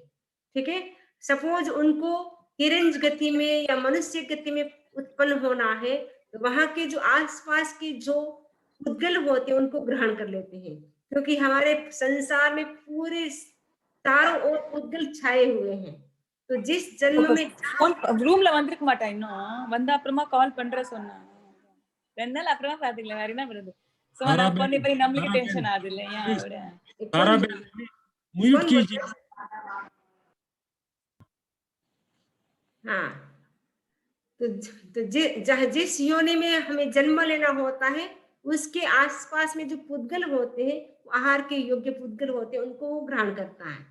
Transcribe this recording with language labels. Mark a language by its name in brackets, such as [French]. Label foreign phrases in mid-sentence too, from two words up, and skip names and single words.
[Hindi] ठीक है, सपोज उनको तिरंज गति में या मनुष्य गति में उत्पन्न होना है, तो वहां के जो आसपास के जो पुद्गल होते हैं उनको ग्रहण कर लेते हैं, क्योंकि हमारे संसार में पूरे चारों ओर पुद्गल छाए हुए हैं। तो जिस जन्म में [Tamil] ஃபோன் ரூம்ல வந்திருக்க மாட்டா, இன்னும் வந்த அப்புறமா கால் பண்ற சொன்னா 2 நாள் அப்புறமா பாத்துக்கலாம், வேற என்ன வருது சும்மா நான் பண்ணி போய் நம்மளுக்கு டென்ஷன் ஆகுது இல்ல, ஏன் விட [Hindi] तारा बहन म्यूट कीजिए। हाँ, तो जिस योनि में हमें जन्म लेना होता है, उसके आसपास में जो पुद्गल होते हैं, आहार के योग्य पुद्गल होते हैं, उनको वो ग्रहण करता है।